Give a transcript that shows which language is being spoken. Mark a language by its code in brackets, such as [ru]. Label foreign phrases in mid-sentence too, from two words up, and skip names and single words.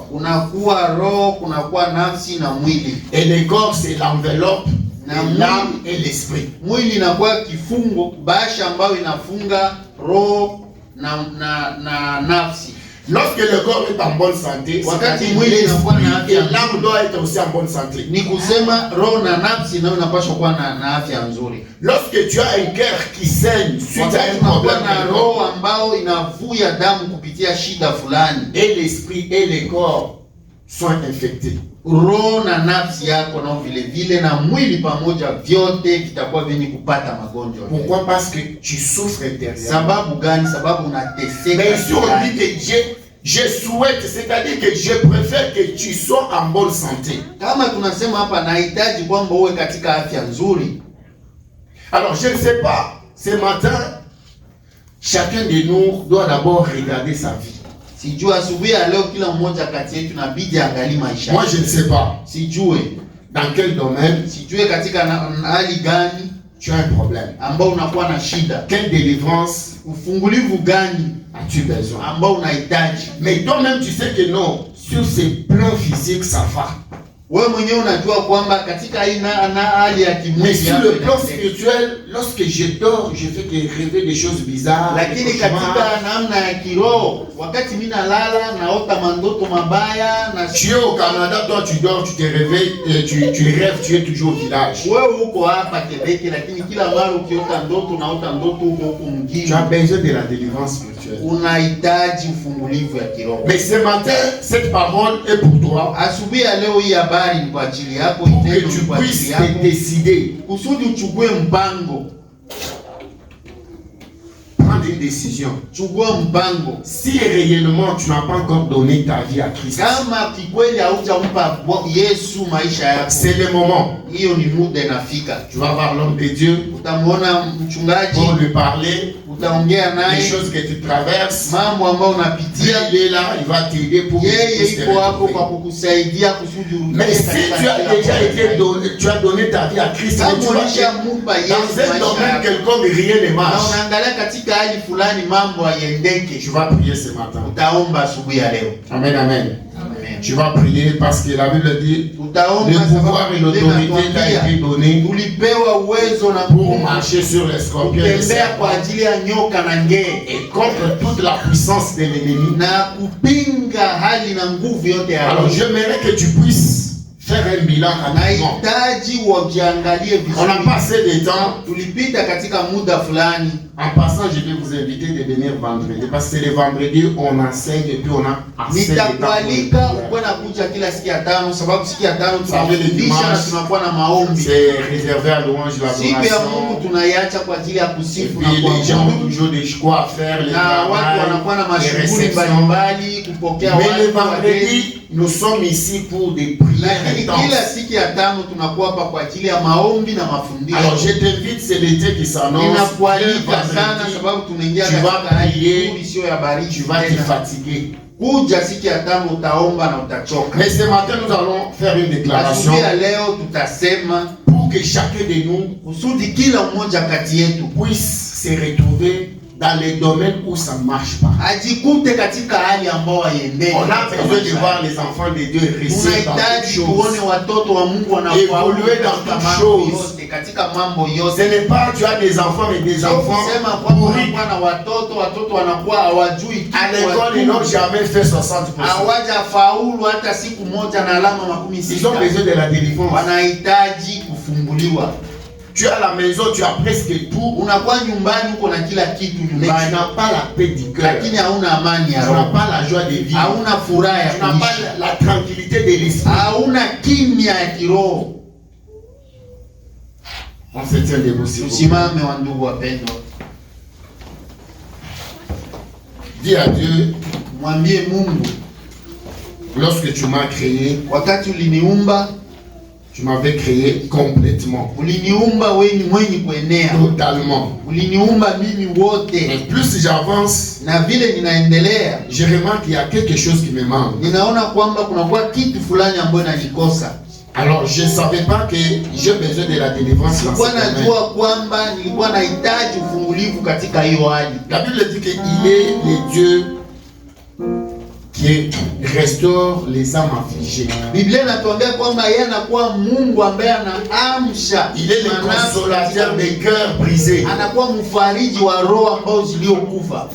[sw] Kunakuwa roho, kunakuwa nafsi na mwili. [fr] Et le corps, c'est l'enveloppe, [sw] Na [fr] l'âme et l'esprit. [sw] Mwili inakuwa kifungo, basha ambayo inafunga roho na nafsi. [fr] Lorsque le corps est en bonne santé, [sw] Wakati [fr] c'est-à-dire [sw] mwili inakuwa na [fr] l'esprit et [sw] afya [fr] l'âme doivent être aussi en bonne santé. [sw] Ni kusema roho na nafsi nayo inapaswa kuwa na afya nzuri. [fr] Lorsque tu as un cœur qui saigne suite à [sw] Wakati [fr] un [sw] unakuwa [fr] problème [sw] na [fr] de [sw] roho [fr] corps, [sw] ambayo inavuya damu kupitia shida fulani, [fr] et l'esprit et le corps sont infectés. [sw] roho na nafsi yako nao vile vile na mwili pamoja, vyote vitakuwa vyenye kupata magonjwa. [fr] Pourquoi? Parce que tu souffres intérieurement. [sw] Sababu gani? Sababu unateseka. [fr] Mais si on [sw] ndani. [fr] dit que je souhaite, c'est-à-dire que je préfère que tu sois en bonne santé. [sw] Kama tunasema hapa, nahitaji kwamba uwe katika afya nzuri. [fr] Alors je ne sais pas, ce matin, chacun de nous doit d'abord regarder sa vie. [sw] Sijui asubuhi ya leo kila mmoja kati yetu inabidi angalie maisha. [fr] Moi je ne sais pas. [sw] Sijue. [fr] dans quel domaine [sw] sijue katika hali gani [fr] tu as un problème. [sw] ambao unakuwa na shida, [fr] Quelle délivrance [sw] ufungulivu gani [fr] as-tu besoin? [sw] ambao unahitaji. [fr] Mais toi-même, tu sais que non, sur ces plans physiques, ça va. [sw] Wewe mwenyewe unajua kwamba katika hali ya [fr] Mais [sw] kimwili [fr] sur [sw] yako [fr] le plan [sw] inasema. [fr] spirituel, lorsque je dors, je fais que rêver des choses bizarres. [sw] Lakini [fr] des cauchemars. [sw] katika namna ya kiroho, wakati mimi nalala naota mandoto mabaya na [fr] Tu es au Canada, toi tu dors, tu te réveilles, et tu rêves, tu es toujours au village. [sw] wewe uko hapa Quebec, lakini kila mara ukiota ndoto naota ndoto huko mjini. [fr] Tu as besoin de la délivrance spirituelle. [sw] Unahitaji ufungulivu ya kiroho. [fr] Mais ce matin, cette parole est pour toi. [sw] Asubuhi ya leo hii habari ni kwa ajili yako, [fr] Pour que [sw] itendo [fr] tu [sw] ni kwa ajili [fr] puisses [sw] yako, [fr] te décider, [sw] kusudi uchukue mpango. [fr] prendre une décision. [sw] Chukua mpango. [fr] Si réellement tu n'as pas encore donné ta vie à Christ, [sw] Kama kikweli haujampa Yesu maisha yako, [fr] c'est le moment. [sw] hiyo ni muda inafika. [fr] Tu vas voir l'homme de Dieu [sw] Utamwona mchungaji, [fr] pour lui parler [sw] utaongea [fr] des [sw] naye [fr] choses que tu traverses. [sw] mambo ambayo [fr] Dieu [sw] unapitia. [fr] il est là, il va t'aider pour que tu [sw] Yeye [fr] puisses te [sw] iko hapo [fr] retrouver. [sw] kwa kukusaidia kusudi urudie [fr] Mais si [sw] katika [fr] tu as [sw] kila [fr] déjà été [sw] mahali. [fr] donné, tu as donné ta vie à Christ, mais tu [sw] Kama [fr] vas [sw] ulishamupa Yesu [fr] dans un [sw] maisha [fr] domaine [sw] yako [fr] quelconque, rien ne [sw] na [fr] marche. [sw] unaangalia katika hali fulani mambo hayendeke, [fr] Tu vas prier ce matin. [sw] utaomba asubuhi ya leo. Amen, amen. Amen. [fr] Tu vas prier parce que la Bible dit [sw] Utaomba [fr] le pouvoir et [sw] sababu [fr] l'autorité t'a été donné [sw] tulipewa uwezo na [fr] pour [sw] nguvu [fr] marcher sur les scorpions et les [sw] kutembea kwa [fr] serpents [sw] ajili ya nyoka na ngee [fr] et contre toute la puissance de l'ennemi. [sw] na kupinga hali na nguvu yote ya [fr] Alors [sw] adui. [fr] j'aimerais que tu puisses faire un bilan rapidement. [sw] Nahitaji wajiangalie [fr] On n'a pas [sw] vizuri. [fr] assez de temps. [sw] Tulipita katika muda fulani. [fr] En passant, je vais vous inviter de venir vendredi. Parce que le vendredi, on enseigne et puis on a assez de temps. [sw] Nitakualika ukuwe na kuja kila siku ya tano, sababu siku ya tano [fr] Samedi, [sw] tunafundisha na [fr] dimanche. [sw] tunakuwa na maombi. [fr] C'est réservé à louange, [sw] Siku ya Mungu [fr] l'adoration. [sw] tunaiacha kwa ajili ya [fr] Et [sw] kusifu [fr] puis [sw] na [fr] les gens ont [sw] kuabudu, [fr] toujours des choix à faire, les [sw] na watu wanakuwa na [fr] travail, les [sw] mashughuli [fr] réceptions. [sw] mbalimbali kupokea [fr] Mais le [sw] watu wageni. [fr] vendredi, nous sommes ici pour des prières [sw] Lakini kila [fr] intenses. [sw] siku ya tano tunakuwa hapa kwa ajili ya maombi na mafundisho. [fr] Alors je t'invite, c'est l'été qui s'annonce. [sw] Ninakualika [fr] Le [sw] sana [fr] vendredi, [sw] sababu tunaingia [fr] tu vas [sw] katika hali [fr] prier, [sw] nzuri isiyo ya baridi [fr] tu vas te [sw] tena. [fr] fatiguer. [sw] Kuja siku ya tano utaomba na utachoka. [fr] Mais ce matin, nous allons faire une déclaration [sw] Asubuhi ya leo tutasema [fr] pour que chacun de nous [sw] kusudi kila mmoja kati yetu [fr] puisse se retrouver dans les domaines où ça ne marche pas. [sw] ajikute katika hali ambayo haiendeki. [fr] On a besoin de voir les enfants de Dieu réussir dans toutes [sw] Tunahitaji tuone [fr] choses. [sw] watoto wa Mungu wanafaulu [fr] Évoluer dans [sw] katika [fr] toutes [sw] mambo [fr] choses. [sw] yote, katika mambo [fr] Ce [sw] yote. [fr] n'est pas tu as des enfants, mais des [sw] Sio [fr] enfants [sw] kusema kwamba [fr] pourris. [sw] unakuwa na watoto wanakuwa hawajui kitu, [fr] À l'école, ils n'ont jamais fait 60%. [sw] hawajafaulu hata siku moja na alama 60. [fr] Ils ont besoin de la délivrance. [sw] Wanahitaji kufunguliwa. [fr] Tu es à la maison, tu as presque tout, [sw] Unakuwa nyumbani, uko na kila kitu [fr] mais tu [sw] nyumbani, [fr] n'as pas la paix du cœur. [sw] lakini hauna amani [fr] Tu [sw] ya [fr] n'as [sw] roho, [fr] pas la joie de vivre. [sw] hauna furaha ya [fr] Tu n'as pas [sw] kuishi, [fr] la tranquillité de l'esprit. [sw] hauna kimya ya kiroho. [fr] On se tient debout, s'il vous plaît. [sw] Tusimame wa ndugu wapendwa, [fr] Dis à Dieu, [sw] mwambie Mungu, [fr] lorsque tu m'as créé, [sw] wakati uliniumba, [fr] tu m'avais créé complètement, [sw] uliniumba wewe ni mwenye kuenea, [fr] totalement. [sw] uliniumba mimi [fr] Mais [sw] wote, [fr] plus j'avance, [sw] na vile ninaendelea [fr] je remarque qu'il y a quelque chose qui me manque. [sw] ninaona kwamba kunakuwa kitu fulani ambayo inanikosa. [fr] Alors je ne savais pas que j'ai besoin de la délivrance dans [sw] Sikuwa [fr] ce domaine. [sw] najua kwamba nilikuwa nahitaji ufungulivu katika hiyo hali. [fr] La Bible dit qu'il est le Dieu qui restaure les âmes affligées. [sw] Biblia inatuambia kwamba yeye anakuwa Mungu ambaye anaamsha [fr] Il est le [sw] manafsi [fr] consolateur [sw] katika- [fr] des cœurs brisés. [sw] anakuwa mfariji wa roho ambao ziliokufa.